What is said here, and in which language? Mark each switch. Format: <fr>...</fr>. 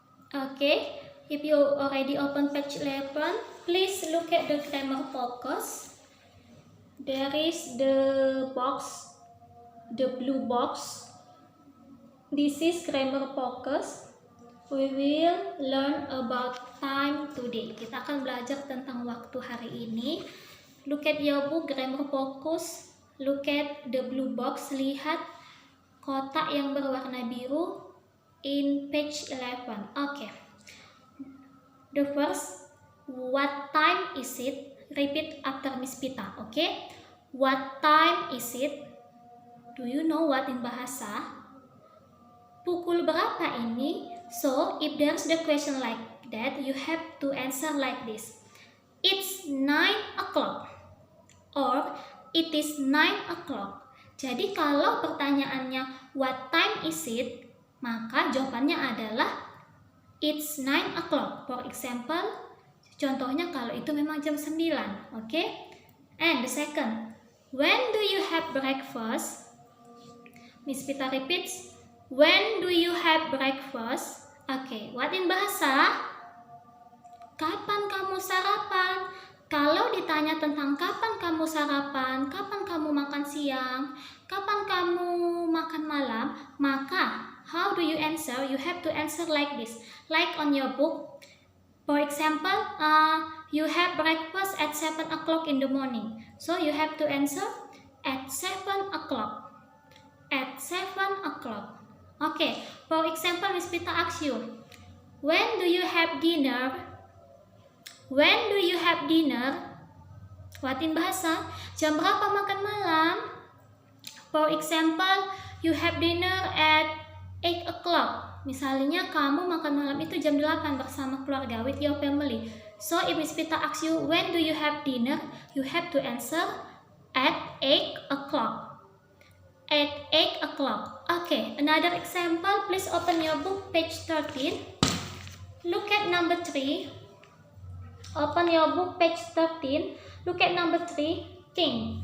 <en>Okay, if you already open page 11, please look at the grammar focus. There is the box, the blue box. This is grammar focus. We will learn about time today. Kita akan belajar tentang waktu hari ini. Look at your book, grammar focus. Look at the blue box.</en> <id>Lihat kotak yang berwarna biru</id> <en>in page 11. Okay. The first, what time is it? Repeat after Miss Pita. Okay. What time is it? Do you know what in bahasa?</en> <id>Pukul berapa ini?</id> <en>So, if there's the question like that, you have to answer like this. It's 9 o'clock. Or, it is 9 o'clock.</en> <id>Jadi kalau pertanyaannya</id> <en>what time is it,</en> <id>maka jawabannya adalah</id> <en>it's 9 o'clock. For example,</en> <id>contohnya kalau itu memang jam 9, oke?</id> <en>And the second, when do you have breakfast? Miss Pita repeats, when do you have breakfast?</en> <id>Oke,</id> <en>what in bahasa?</en> <id>Kapan kamu sarapan? Kalau ditanya tentang kapan kamu sarapan, kapan kamu makan siang, kapan kamu makan malam, maka</id> <en>How do you answer? You have to answer like this. Like on your book. For example, you have breakfast at 7 o'clock in the morning. So you have to answer at 7 o'clock. At 7 o'clock. Okay, for example, Miss Pita asks you, when do you have dinner? When do you have dinner? Latin bahasa,</en> <id>jam berapa makan malam?</id> <en>For example, you have dinner at 8 o'clock.</en> <id>Misalnya kamu makan malam itu jam 8 bersama keluarga,</id> <en>with your family. So if Miss Pita asks you, when do you have dinner? You have to answer at 8 o'clock. At 8 o'clock. Okay, another example. Please open your book, page 13. Look at number 3. Open your book, page 13. Look at number 3. Think.</en>